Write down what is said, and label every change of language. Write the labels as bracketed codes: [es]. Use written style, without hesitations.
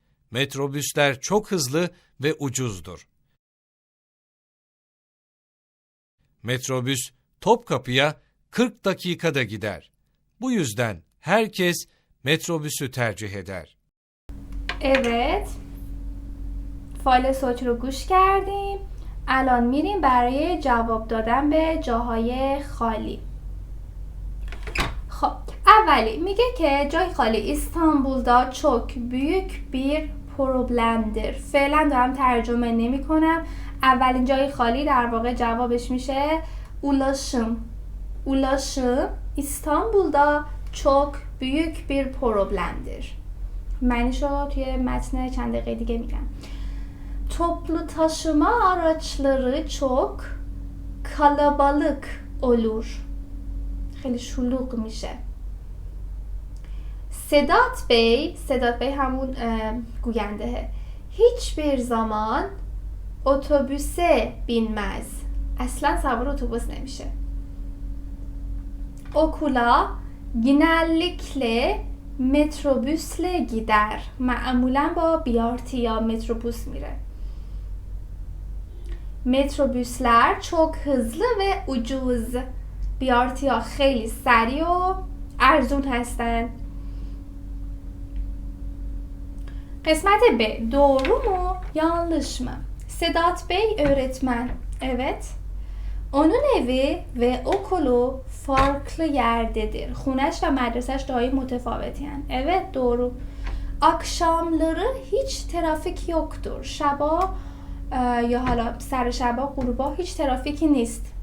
[tr] Metrobüsler çok hızlı ve ucuzdur. Metrobüs Topkapı'ya 40 dakikada gider. Bu yüzden herkes metrobüsü tercih eder. Evet. [fa] فایل صوتی رو گوش کردیم. الان میریم برای جواب دادن به جاهای خالی. خب اولی میگه که جای خالی [tr] İstanbul'da çok büyük bir problemdir. [fa] فعلا دارم ترجمه نمی کنم. اولین جای خالی در واقع جوابش میشه ulaşım. [tr] ulaşım İstanbul'da çok büyük bir problemdir. [fa] معنیشو توی متن چند دقیقه دیگه میگم. [tr] Toplu taşıma araçları çok kalabalık olur. [fa] خیلی شلوغ میشه. Sedat Bey همون گویندهه. [tr] hiçbir zaman otobüse binmez. [fa] اصلا سوار otobüs نمیشه. [tr] Okula genellikle metrobüsle gider. [fa] معمولا با BRT یا metrobüs میره. [tr] metrobüsler çok hızlı ve ucuz. [fa] BRT ها خیلی سریع و ارزون هستن. [tr] قسمت B doğru mu yanlış mı? Sedat Bey öğretmen. Evet. Onun evi ve okulu farklı yerdedir. [fa] خونش و مدرسش دایی متفاوتین. [tr] Evet doğru. Akşamları hiç trafik yoktur. [fa] شبا یا حالا سر شبا غروبا هیچ ترافیکی نیست.